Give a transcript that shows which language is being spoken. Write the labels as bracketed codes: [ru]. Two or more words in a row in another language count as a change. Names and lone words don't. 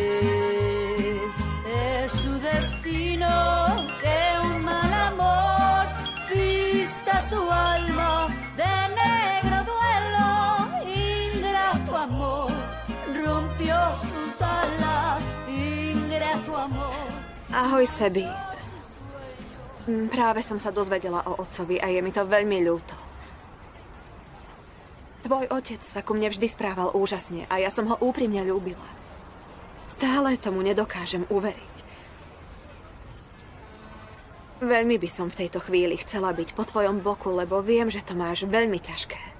[es] Es su destino que un mal amor vista su alma de negro duelo, ingrato amor rompió sus alas, ingrato amor. [sk] Ahoj, Sebi. Práve som sa dozvedela o otcovi a je mi to veľmi ľúto. Tvoj otec sa ku mne vždy správal úžasne a ja som ho úprimne ľúbila. Stále tomu nedokážem uveriť. Veľmi by som v tejto chvíli chcela byť po tvojom boku, lebo viem, že to máš veľmi ťažké.